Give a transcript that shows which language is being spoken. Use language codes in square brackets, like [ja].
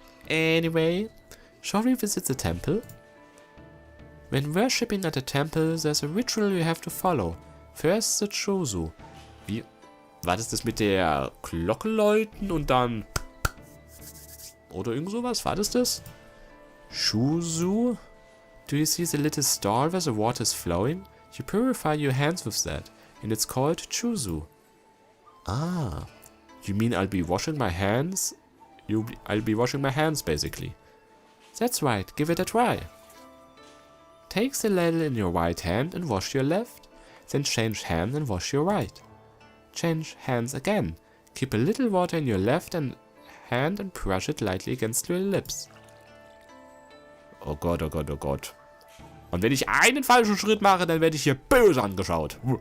[en] Anyway, shall we visit the temple? When worshipping at a temple, there's a ritual you have to follow. First the Chosu. [de] Wie? War das mit der Glocke läuten und dann... Oder irgend sowas? War das? Shuzu? [en] Do you see the little stall where the water is flowing? You purify your hands with that, and it's called chuzu. Ah, you mean I'll be washing my hands? I'll be washing my hands, basically. That's right, give it a try. Take the ladle in your right hand and wash your left, then change hands and wash your right. Change hands again. Keep a little water in your left hand and brush it lightly against your lips. [de] Oh Gott, oh Gott, oh Gott. Und wenn ich einen falschen Schritt mache, dann werde ich hier böse angeschaut.